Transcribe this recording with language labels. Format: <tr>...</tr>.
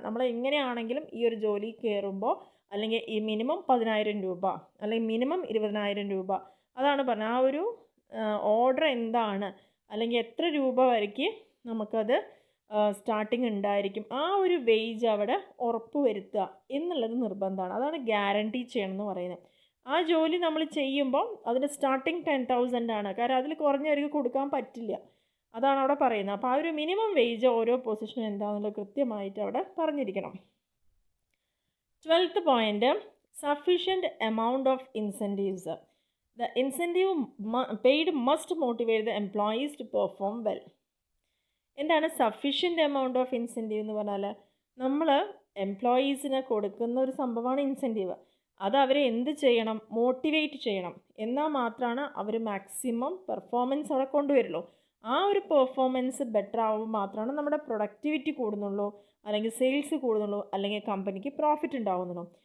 <ml>നമ്മൾ എങ്ങനെയാണെങ്കിലും ഈ ഒരു ജോലി കയറുമ്പോൾ അല്ലെങ്കിൽ ഈ മിനിമം 10,000 രൂപ അല്ലെങ്കിൽ മിനിമം 20,000 രൂപ, അതാണ് പറഞ്ഞത്. ആ ഒരു ഓർഡർ എന്താണ് അല്ലെങ്കിൽ എത്ര രൂപ വരയ്ക്ക് നമുക്കത് സ്റ്റാർട്ടിങ് ഉണ്ടായിരിക്കും, ആ ഒരു വേജ് അവിടെ ഉറപ്പ് വരുത്തുക എന്നുള്ളത് നിർബന്ധമാണ്. അതാണ് ഗ്യാരണ്ടി ചെയ്യണം എന്ന് പറയുന്നത്. ആ ജോലി നമ്മൾ ചെയ്യുമ്പോൾ അതിൻ്റെ സ്റ്റാർട്ടിങ് 10,000 ആണ്. കാരണം അതിൽ കുറഞ്ഞവർക്ക് കൊടുക്കാൻ പറ്റില്ല, അതാണ് അവിടെ പറയുന്നത്. അപ്പോൾ ആ ഒരു മിനിമം വേജ് ഓരോ പൊസിഷനും എന്താണെന്നുള്ളത് കൃത്യമായിട്ട് അവിടെ പറഞ്ഞിരിക്കണം.</ml> <en>12th point, sufficient amount of incentives. The incentive paid must motivate the employees to perform well.</en> <ml>എന്താണ് സഫീഷ്യൻ്റ് എമൗണ്ട് ഓഫ് ഇൻസെൻറ്റീവ് എന്ന് പറഞ്ഞാൽ? നമ്മൾ എംപ്ലോയീസിന് കൊടുക്കുന്ന ഒരു സംഭവമാണ് ഇൻസെൻറ്റീവ്. അത് അവരെ എന്ത് ചെയ്യണം? മോട്ടിവേറ്റ് ചെയ്യണം. എന്നാൽ മാത്രമാണ് അവർ മാക്സിമം പെർഫോമൻസ് അവിടെ കൊണ്ടുവരുള്ളൂ. ആ ഒരു പെർഫോമൻസ് ബെറ്റർ ആവുമ്പോൾ മാത്രമാണ് നമ്മുടെ പ്രൊഡക്ടിവിറ്റി കൂടുന്നുള്ളൂ, അല്ലെങ്കിൽ സെയിൽസ് കൂടുന്നുള്ളൂ, അല്ലെങ്കിൽ കമ്പനിക്ക് പ്രോഫിറ്റ് ഉണ്ടാവുന്നുള്ളൂ.</ml>